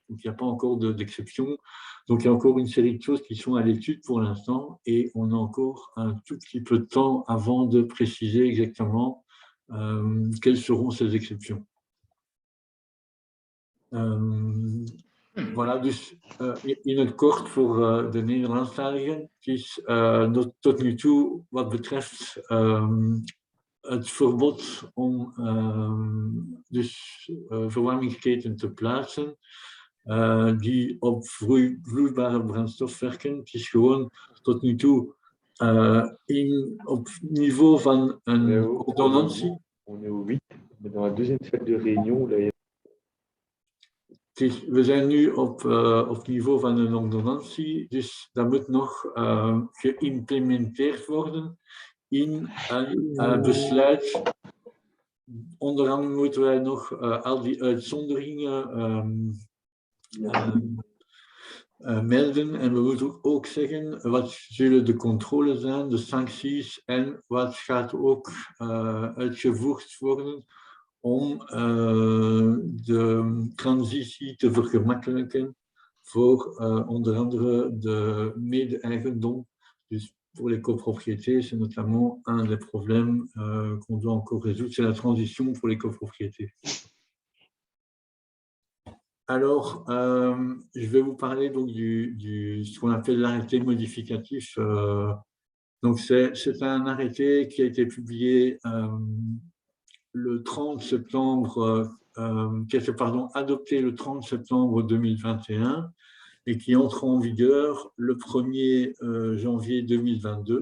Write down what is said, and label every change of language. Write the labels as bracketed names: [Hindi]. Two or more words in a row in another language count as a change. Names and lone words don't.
[French] Donc, il n'y a pas encore d'exception. Donc, il y a encore une série de choses qui sont à l'étude pour l'instant et on a encore un tout petit peu de temps avant de préciser exactement quelles seront ces exceptions. Voilà, [Dutch] dus in het kort voor de Nederlandstaligen. Het is tot nu toe wat betreft het verbod om verwarmingsketen te plaatsen die op vloeibare brandstof werken. Het is gewoon tot nu toe op niveau van een ordonnantie. [French] On est au 8, mais dans la deuxième salle de réunion, là, [Dutch] we zijn nu op niveau van een ordonnantie, dus dat moet nog geïmplementeerd worden in een besluit. Onder andere moeten wij nog al die uitzonderingen melden. En we moeten ook zeggen wat zullen de controles zijn, de sancties en wat gaat ook uitgevoerd worden om de transitie te vergemakkelijken voor onder andere de mede-eigendom. [French] Dus pour les copropriétés, c'est notamment un des problèmes qu'on doit encore résoudre, c'est la transition pour les copropriétés. Alors, je vais vous parler donc ce qu'on appelle l'arrêté modificatif. Donc, c'est un arrêté qui a été publié le 30 septembre, qui a été adopté le 30 septembre 2021 et qui entre en vigueur le 1er janvier 2022.